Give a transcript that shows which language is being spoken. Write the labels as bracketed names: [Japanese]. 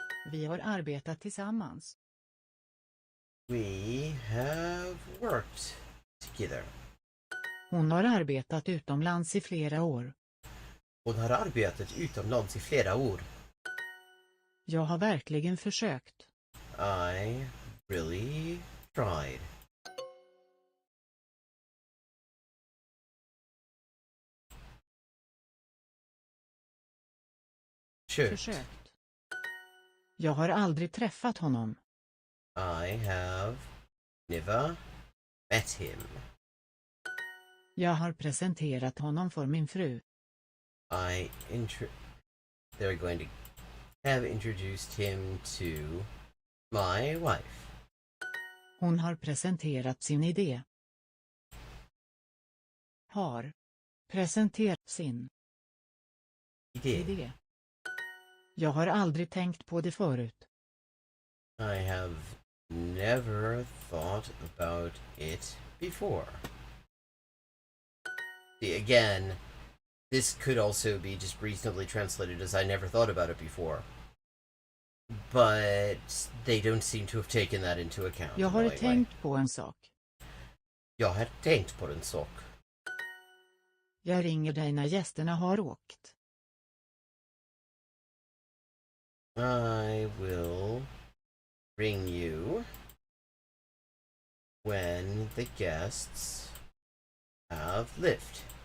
[Swedish] Vi har arbetat tillsammans. [English] We have worked together. [Swedish] Hon har arbetat utomlands i flera år. Hon har arbetat utomlands i flera år. Jag har verkligen försökt. [English] I really tried. [Swedish] Försökt. Jag har aldrig träffat honom. [English] I have never met him. [Swedish] Jag har presenterat honom för min fru. [English] They're going to have introduced him to my wife. [Swedish] Hon har presenterat sin idé. Har. Presenterat sin idé. Jag har aldrig tänkt på det förut. [English] I have never thought about it before. See, again, this could also be just reasonably translated as I never thought about it before. But they don't seem to have taken that into account. [Swedish] Jag har tänkt på en sak. Jag har tänkt på en sak. Jag ringer dig när gästerna har åkt. [English] I will ring you when the guests have left.